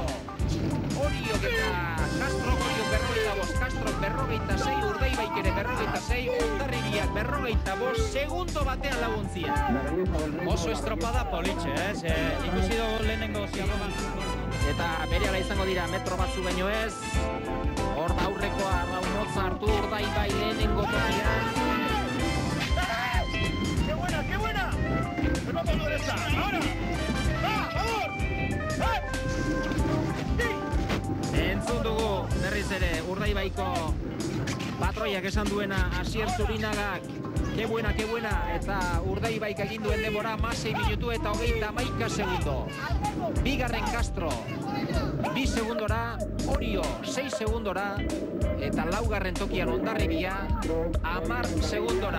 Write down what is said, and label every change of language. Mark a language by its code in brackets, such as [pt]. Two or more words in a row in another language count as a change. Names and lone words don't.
[eu] Orio eta Castro, Orio 45, Castro 46, Urdaibaik ere 46, Hondarribiak 45, segundo batean laguntzia. Oso estropada politxe, ikusi dugu lehenengo Ziabogan. Eta berehala izango dira metro batzu baino ez. Hor da aurrekoa Raunotza hartu Urdaibai lehenengo tokian. [es] ¡Qué buena, qué buena! ¡Pelota a la derecha! ¡Ahora! ¡Va, favor! [eu] Entzun dugu berriz ere Urdaibaiko patroiak esan duena Asier Zurinagak. [es] Ke buena, [eu] eta Urdaibaik egin duen denbora 6 minutu eta 31 segundo. Bigarren Castro 2 segundora, Orio 6 segundora, eta laugarren tokian Hondarribia 10 segundora.